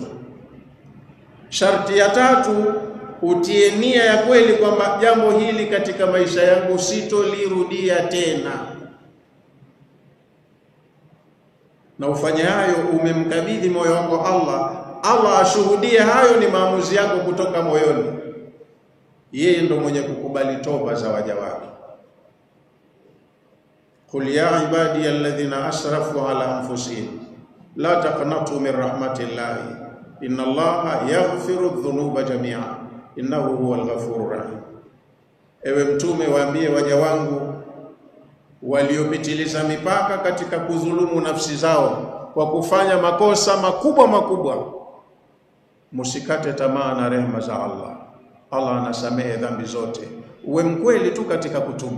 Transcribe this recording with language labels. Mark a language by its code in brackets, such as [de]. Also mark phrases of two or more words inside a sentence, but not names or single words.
[sw] Sharti ya tatu, utie nia ya kweli kwamba jambo hili katika maisha yangu sitolirudia tena, na ufanye hayo umemkabidhi moyo wako Allah. Allah ashuhudie hayo ni maamuzi yako kutoka moyoni. Yeye ndo mwenye kukubali toba za waja wake. [ar] قل يا عبادي الذين أسرفوا على أنفسهم لا تقنطوا من رحمة الله إن الله يغفر الذنوب جميعا إنه هو الغفور الرحيم. [sw] Ewe mtume, waambie waja wangu waliopitiliza mipaka katika kudhulumu nafsi zao kwa kufanya makosa makubwa, musikate tamaa na rehema za Allah. Allah anasamehe dhambi zote. Uwe mkweli tu katika kutubu.